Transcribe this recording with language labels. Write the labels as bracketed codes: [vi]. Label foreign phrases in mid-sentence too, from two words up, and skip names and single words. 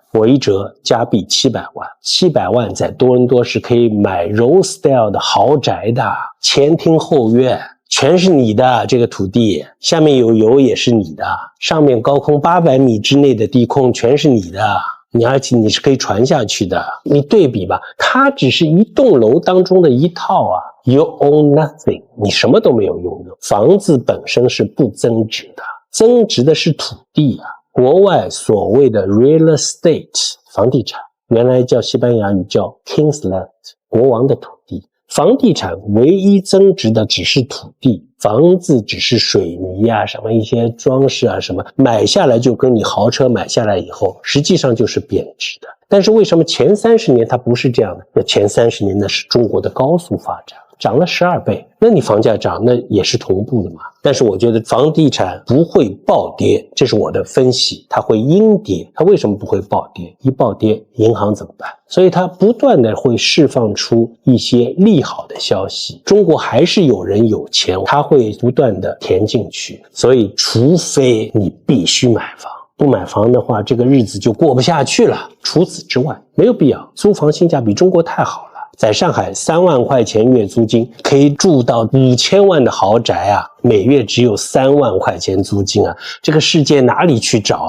[zh] 我一折加幣700萬，700萬在多倫多是可以買 Rose Style 的豪宅的，前庭後院全是你的，这個土地下面有油也是你的，上面高空800米之內的地空全是你的，而且你是可以傳下去的。你對比吧，它只是一棟樓當中的一套啊。 [en] You own nothing， [zh] 你什麼都沒有擁有。房子本身是不增值的，增值的是土地啊。國外所謂的 [en] real estate [zh] 房地產，原來叫西班牙語叫 [en] King's Land， [zh] 國王的土地。房地產唯一增值的只是土地，房子只是水泥啊，什麼一些裝飾啊，什麼買下來就跟你豪車買下來以後，實際上就是貶值的。但是為什麼前30年它不是這樣的？那前30年那是中國的高速發展，漲了12倍，那你房價漲，那也是同步的嘛。但是我覺得房地產不會暴跌，這是我的分析，它會陰跌。它為什麼不會暴跌？一暴跌，銀行怎麼辦？所以它不斷的會釋放出一些利好的消息。中國還是有人有錢，他會不斷的填進去。所以除非你必須買房，不買房的話，這個日子就過不下去了。除此之外，沒有必要。租房性價比中國太好了。在上海3萬塊錢月租金可以住到5000萬的豪宅啊，每月只有3萬塊錢租金啊，這個世界哪裡去找啊？